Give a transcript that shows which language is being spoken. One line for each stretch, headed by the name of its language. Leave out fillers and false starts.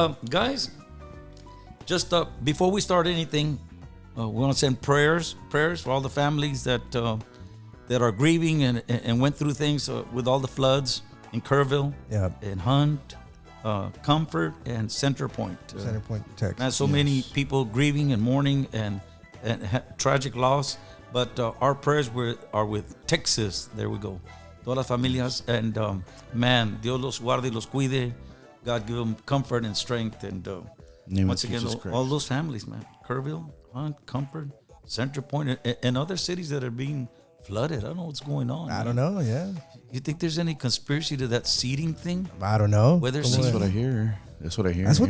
English: Guys, just before we start anything, we want to send prayers for all the families that are grieving and went through things with all the floods in Kerrville, and Hunt, Comfort, and Center Point. Center Point, Texas. And so many people grieving and mourning and tragic loss. But our prayers are with Texas. There we go.
Spanish: Todas las familias.
English: And man,
Spanish: Dios los guarde y los cuide.
English: God give them comfort and strength. And once again, all those families, man. Kerrville, Hunt, Comfort, Center Point, and other cities that are being flooded. I don't know what's going on. I don't know, yeah. You think there's any conspiracy to that seeding thing? I don't know. That's what I hear. That's what